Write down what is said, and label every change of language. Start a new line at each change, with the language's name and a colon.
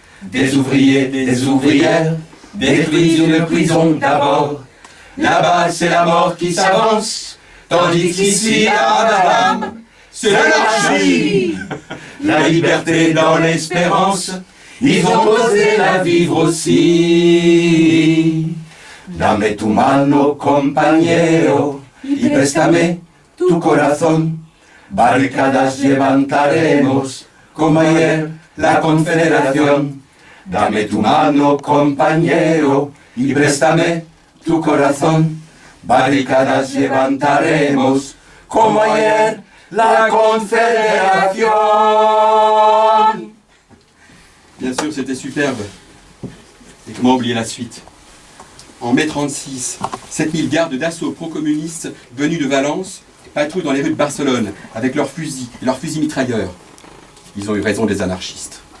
French: Des ouvriers, des ouvrières, détruisent une prison d'abord. Là-bas, c'est la mort qui s'avance, tandis qu'ici, à madame, c'est l'anarchie. La liberté dans l'espérance, ils ont osé la vivre aussi.
Spanish: Dame tu mano, compañero, y préstame tu corazón. Barricadas levantaremos, como ayer la Confederación. Dame tu mano, compañero, y préstame tu corazón. Barricadas levantaremos, como ayer la Confederación.
French: Bien sûr, c'était superbe. Et comment oublier la suite? En mai 36, 7000 gardes d'assaut pro-communistes venus de Valence patrouillent dans les rues de Barcelone avec leurs fusils et leurs fusils mitrailleurs. Ils ont eu raison des anarchistes.